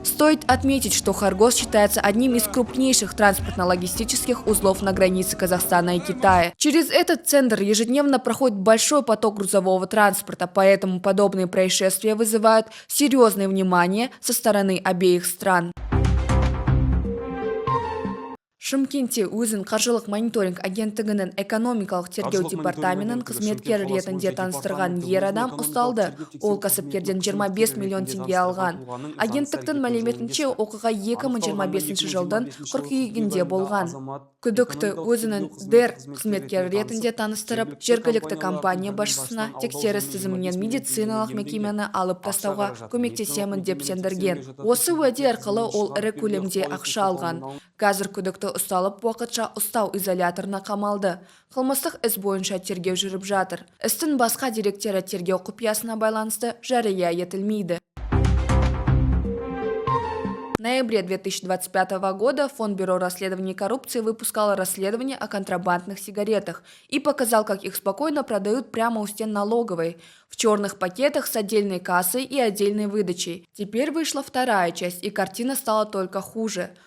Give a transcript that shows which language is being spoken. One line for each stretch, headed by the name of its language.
Russian: Стоит отметить, что Харгос считается одним из крупнейших транспортно-логистических узлов на границе Казахстана и Китая. Через этот центр ежедневно проходит большой поток грузового транспорта, поэтому подобные происшествия вызывают серьезное внимание со стороны обеих стран.
Kazakh: Шымкентте өзін қаржылық мониторинг агенттігінің экономикалық тергеу департаментінің қызметкері ретінде таныстырған ер адам ұсталды. Ол кәсіпкерден 25 миллион теңге алған. Агенттіктің мәліметінше оқиға 2025 жылдың қыркүйегінде болған. Күдікті өзінің ДЭР қызметкері ретінде таныстырып, жергілікті компания басшысына тексеріс тізімінен медициналық мекемені алып тастауға көмектесемін деп сендірген. Осы уәде арқылы ол ірі көлемде ақша алған. Қазір күдікті ұсталып, уақытша ұстау изоляторына қамалды. Қылмыстық іс бойынша тергеу жүріп жатыр. Істің басқа деректері тергеу құпиясына байланысты жария етілмейді.
Russian: В ноябре 2025 года Фонд Бюро расследований коррупции выпускал расследование о контрабандных сигаретах и показал, как их спокойно продают прямо у стен налоговой, в черных пакетах с отдельной кассой и отдельной выдачей. Теперь вышла вторая часть, и картина стала только хуже.